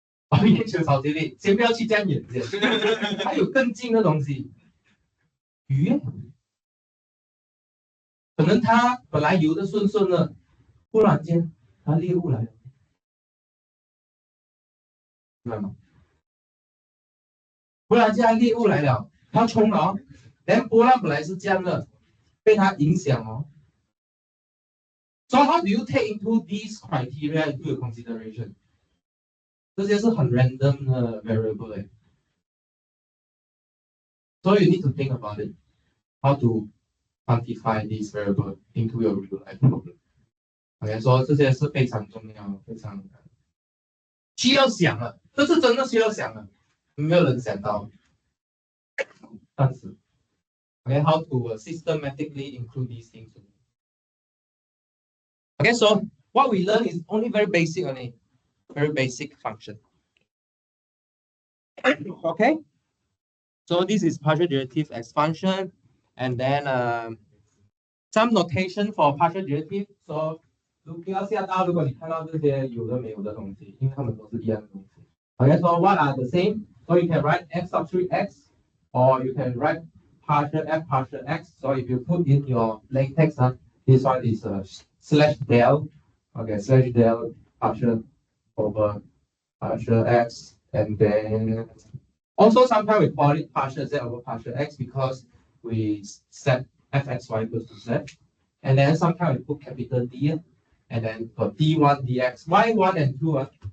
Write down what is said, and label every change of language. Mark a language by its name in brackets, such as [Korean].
[Chinese] 哦，月球潮汐力，先不要去这样远先，还有更近的东西，鱼，可能它本来游的顺顺的，忽然间它猎物来了，明白吗？忽然间它猎物来了，它冲了哦，连波浪本来是这样的，被它影响哦。 [English] So how do you take into these criteria into your consideration？ [Chinese] 这些是很 random 的 variable， [English] so you need to think about it. How to quantify this variable into your real life problem？ [Chinese] OK， 说这些是非常重要，非常需要想了，这是真的需要想了，没有人想到。 [English] 但是 OK，how to systematically include these things? Okay, so what we learn is only very basic only, very basic function. Okay, so this is partial derivative as function, and then some notation for partial derivative. [Chinese] So 不要吓到，如果你看到这些有的没有的东西，因为它们都是一样的东西。 [English] Okay, so what are the same? So you can write f sub 3x, or you can write partial f partial x. So if you put in your plain text, this one is slash del, okay, slash del partial over partial x, and then also sometimes we call it partial z over partial x because we set fxy equals to z, and then sometimes we put capital D, and then for d1 dx. Why 1 and 2?